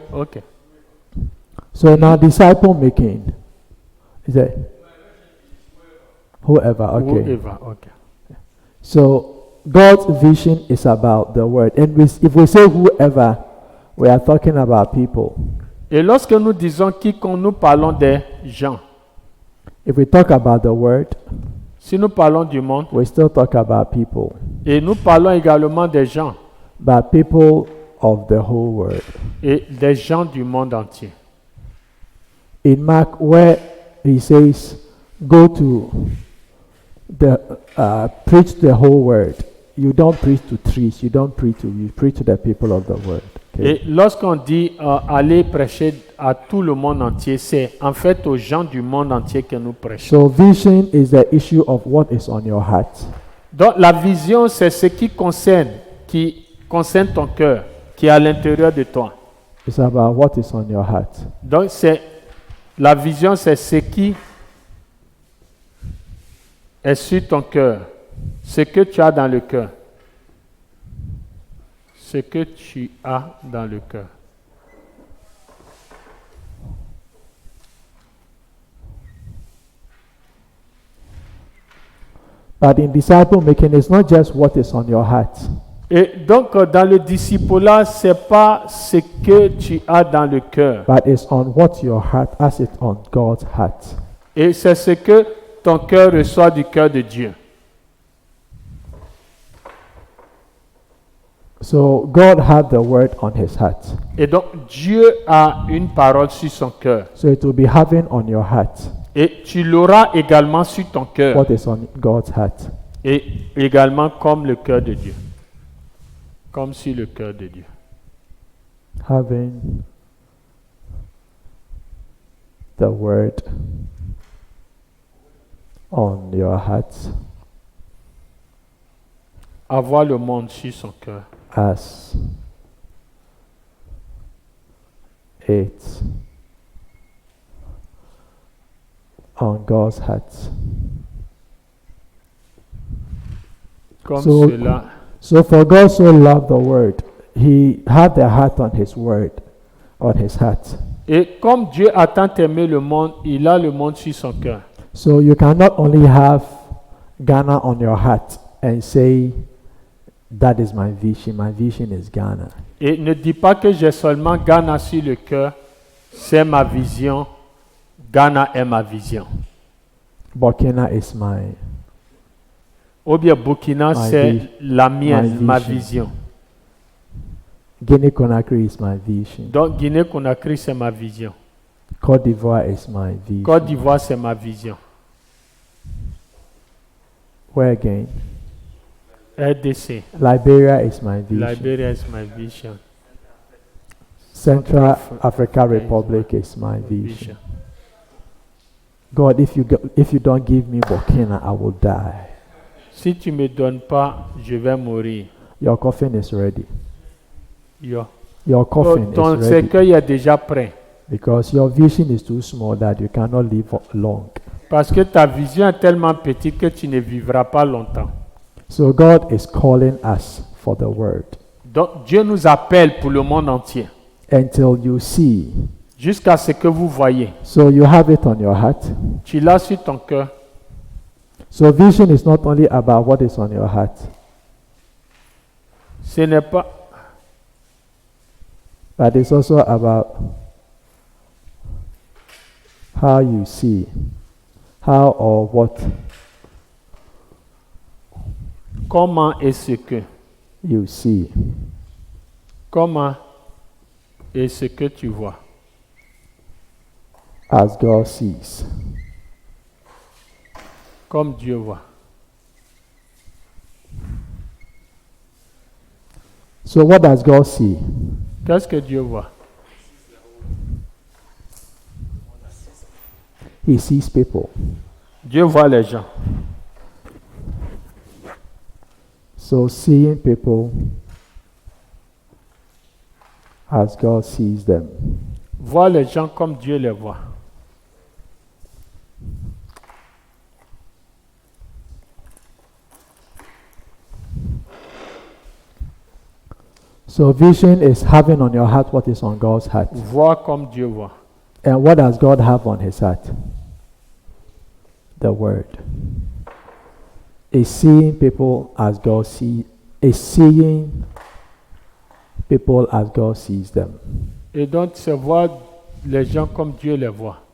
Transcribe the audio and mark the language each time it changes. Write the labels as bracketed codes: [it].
[en] okay. So now disciple making. Is that whoever? Okay. Whoever, okay. So God's vision is about the word. And if we say whoever, we are talking about people. [fr] Et lorsque nous disons quiconque, nous parlons des gens. [en] If we talk about the word, [fr] Si nous parlons du monde, [en] we still talk about people. [fr] et nous parlons également des gens, [en] But people of the whole world. [fr] et des gens du monde entier. [en] In Mark, where he says, go to the preach the whole word. You don't preach to trees. You don't preach to you preach to the people of the world. Okay? [fr] Et lorsqu'on dit aller prêcher à tout le monde entier, c'est en fait aux gens du monde entier que nous prêchons. [en] So vision is the issue of what is on your heart. [fr] Donc la vision, c'est ce qui concerne ton cœur, qui est à l'intérieur de toi. [en] It's about what is on your heart. [fr] Donc la vision, c'est ce qui est sur ton cœur. Ce que tu as dans le cœur. Ce que tu as dans le cœur. [en] But in disciple making, it's not just what is on your heart. [fr] Et donc, dans le disciple-là, ce n'est pas ce que tu as dans le cœur. [en] But it's on what your heart as it on God's heart. [fr] Et c'est ce que ton cœur reçoit du cœur de Dieu. [en] So God had the word on his heart. [fr] Et donc, Dieu a une parole sur son cœur. [en] So it will be having on your heart [fr] Et tu l'auras également sur ton cœur. [en] what is on God's heart. [fr] Et également comme le cœur de Dieu. Comme sur le cœur de Dieu. [en] Having the word on your heart [fr] Avoir le monde sur son cœur. [en] as it on God's heart. [fr] Comme [en] So- [fr] cela. [en] So for God so loved the word, he had the heart on his word, on his heart. [fr] Et comme Dieu a tant aimé le monde, il a le monde sur son cœur. [en] So you cannot only have Ghana on your heart and say, that is my vision is Ghana. [fr] Et ne dis pas que j'ai seulement Ghana sur le cœur, c'est ma vision, Ghana est ma vision. [en] Burkina is my, [fr] Ou bien Burkina, [en] My [fr] c'est vi- la mienne, [en] my [fr] ma [en] vision. [fr] vision. [en] Guinea-Conakry is my vision. [fr] Donc Guinée-Conakry, c'est ma vision. [en] Côte d'Ivoire is my vision. [fr] Côte d'Ivoire, c'est ma vision. [en] Where again? [fr] RDC, [en] Liberia is my vision. Liberia is my vision. Central Central Africa Africa is Republic is my Vision. vision. God, if you don't give me Burkina, I will die. [fr] Si tu ne me donnes pas, je vais mourir. [en] Your coffin is ready. Yo. Your coffin [fr] Ton [en] is ready. [fr] cercueil est déjà prêt. [en] Because your vision is too small that you cannot live long. [fr] Parce que ta vision est tellement petite que tu ne vivras pas longtemps. [en] So God is calling us for the word [fr] Donc Dieu nous appelle pour le monde entier. [en] until you see. [fr] Jusqu'à ce que vous voyez. [en] So you have it on your heart. [fr] Tu l'as sur ton cœur. [en] So vision is not only about what is on your heart, [fr] Ce n'est pas, [en] but it's also about how you see, how or what [fr] comment est-ce que. [en] you see. [fr] Comment est ce que tu vois. [en] As God sees. [fr] Comme Dieu voit. [en] So what does God see? [fr] Qu'est-ce que Dieu voit? [en] He sees people. [fr] Dieu voit les gens. [en] So seeing people as God sees them. [fr] Voir les gens comme Dieu les voit. [en] So vision is having on your heart what is on God's heart. [fr] Voir comme Dieu voit. [en] And what does God have on his heart? The word. Is seeing people as God sees, is seeing people as God sees them. [fr] Et donc, c'est voir les gens comme Dieu les voit.